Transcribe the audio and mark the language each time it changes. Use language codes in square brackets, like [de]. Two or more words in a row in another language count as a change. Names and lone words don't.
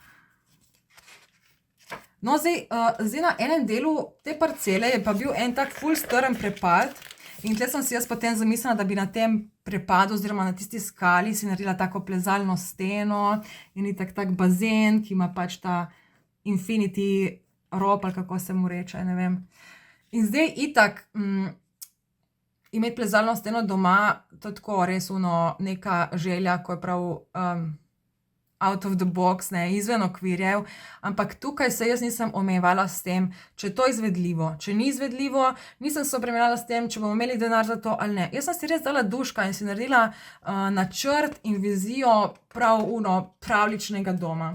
[sl] No, zdaj na enem delu te parcele je pa bil en tak ful strm prepad in tle sem si jaz potem zamislila, da bi na tem prepadu oziroma na tisti skali si naredila tako plezalno steno in itak tak bazen, ki ima pač ta infinity rob ali kako se mu reče, ne vem. In zdaj itak imeti plezalno steno doma, to je tako res neka želja, ko je prav [en] out of the box, [sl] ne, izven okvirjev, ampak tukaj se jaz nisem omejevala s tem, če je to izvedljivo. Če ni izvedljivo, nisem se obremenjevala s tem, če bomo imeli denar za to ali ne. Jaz sem si res dala duška in si naredila načrt in vizijo prav pravličnega doma.